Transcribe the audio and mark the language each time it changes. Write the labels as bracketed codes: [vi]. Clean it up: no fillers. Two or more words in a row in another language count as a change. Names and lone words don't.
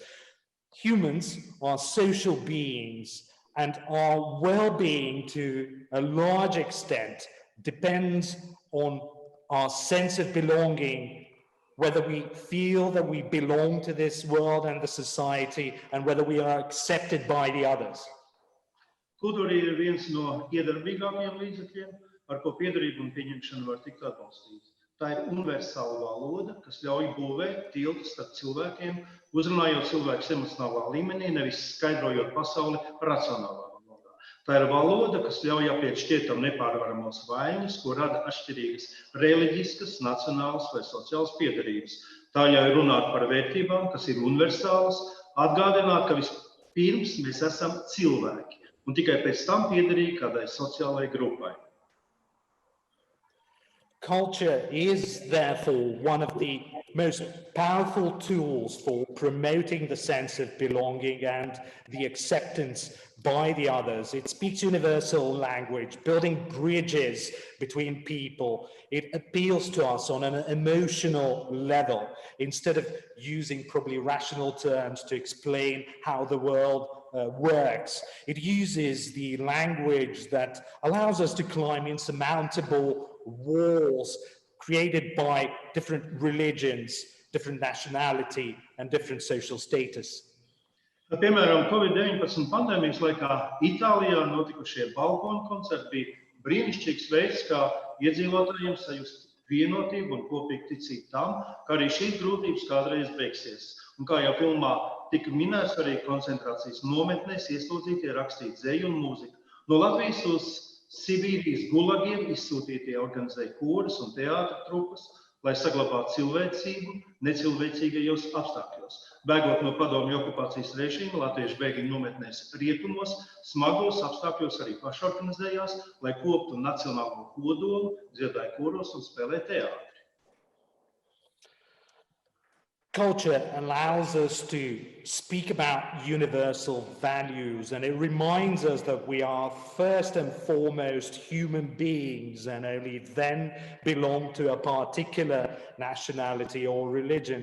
[en] Humans are social beings, and our well-being to a large extent depends on our sense of belonging, whether we feel that we belong to this world and the society, and whether we are accepted by the others. [lv] Kultūra ir viens no iedarbīgākajiem līdzekļiem, ar ko piederību un pieņemšanu var tikt atbalstīts. Tā ir universāla valoda, kas ļauj būvēt tiltus starp cilvēkiem, uzrunājot cilvēkus emocionālā līmenī, nevis skaidrojot pasauli racionālā valodā. Tā ir valoda, kas ļauj apiet šķietam nepārvaramos vaiņas, ko rada atšķirīgas reliģiskas, nacionālas vai sociālas piederības. Tā ļauj runāt par vērtībām, kas ir universālas, atgādināt, ka vispirms mēs esam cilvēki, un tikai pēc tam piederīgi kādai sociālai grupai. [en] Culture is therefore one of the most powerful tools for promoting the sense of belonging and the acceptance by the others. It speaks universal language, building bridges between people. It appeals to us on an emotional level instead of using probably rational terms to explain how the world works. It uses the language that allows us to climb insurmountable walls created by different religions, different nationality, and different social status. [lv] Piemēram, Covid-19 pandēmijas laikā Itālijā notikušie balkonu koncerti bija brīnišķīgs veids, kā iedzīvotājiem sajust vienotību un kopīgu ticību tam, ka arī šīs grūtības kādreiz beigsies. Un kā jau filmā tika minēts, arī koncentrācijas nometnēs ieslodzītie rakstīt dzeju un mūziku. No Latvijas uz Sibīrijas gulagiem izsūtītie organizēja koras un teātra trupas, lai saglabātu cilvēcību necilvēcīgajos apstākļos. Bēgot no padomju okupācijas režīma, latviešu bēgļu nometnēs rietumos, smagos apstākļos arī pašorganizējās, lai koptu nacionālo kodolu, dziedāja koros un spēlē teātri. [en] Culture allows us to speak about universal values, and it reminds us that we are first and foremost human beings and only then belong to a particular nationality or religion.